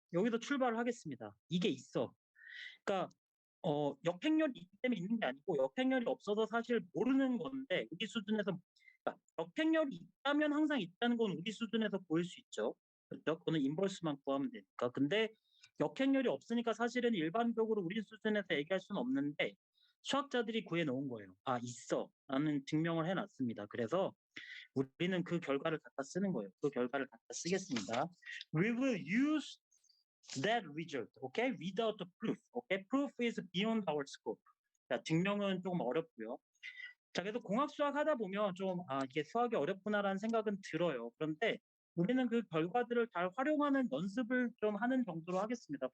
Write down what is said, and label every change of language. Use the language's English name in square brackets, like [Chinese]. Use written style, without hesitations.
[Korean] 여기서 출발을 하겠습니다. 이게 있어. 그러니까 역행렬이 있기 때문에 있는 게 아니고 역행렬이 없어서 사실 모르는 건데 우리 수준에서 그러니까 역행렬이 있다면 항상 있다는 건 우리 수준에서 보일 수 있죠. 그렇죠? 그거는 인버스만 구하면 되니까. 근데 역행렬이 없으니까 사실은 일반적으로 우리 수준에서 얘기할 수는 없는데 수학자들이 구해 놓은 거예요. 아, 있어. 라는 증명을 해 놨습니다. 그래서 우리는 그 결과를 갖다 쓰는 거예요. 그 결과를 갖다 쓰겠습니다. [English] We will use that result, okay? Without the proof, okay? Proof is beyond our scope. [Korean] 자, 증명은 조금 어렵고요. 자, 그래도 공학수학 하다 보면 좀 이게 수학이 어렵구나라는 생각은 들어요. 그런데 우리는 그 결과들을 잘 활용하는 연습을 좀 하는 정도로 하겠습니다.